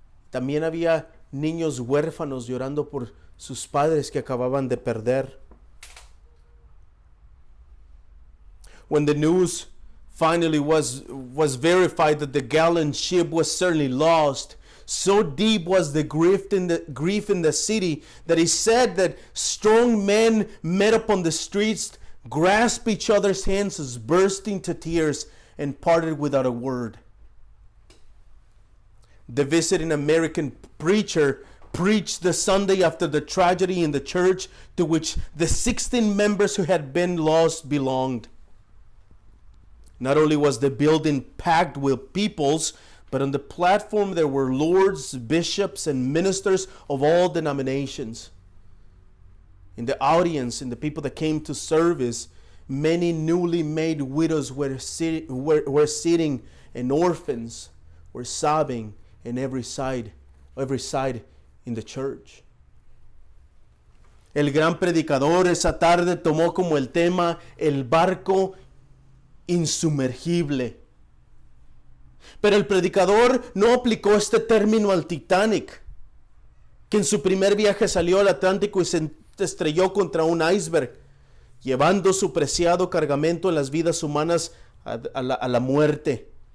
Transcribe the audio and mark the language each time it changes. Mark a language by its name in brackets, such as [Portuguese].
[Spanish] También había niños huérfanos llorando por sus padres que acababan de perder. [English] When the news finally was verified that the gallant ship was certainly lost, So deep was the grief in the city that he said that strong men met upon the streets, grasped each other's hands, burst into tears, and parted without a word. The visiting American preacher preached the Sunday after the tragedy in the church to which the 16 members who had been lost belonged. Not only was the building packed with peoples, but on the platform there were lords, bishops, and ministers of all denominations. In the audience, and the people that came to service, many newly made widows were sitting, and orphans were sobbing in every side in the church. [Spanish] El gran predicador esa tarde tomó como el tema el barco insumergible. Pero el predicador no aplicó este término al Titanic, que en su primer viaje salió al Atlántico y se estrelló contra un iceberg, llevando su preciado cargamento en las vidas humanas a la muerte.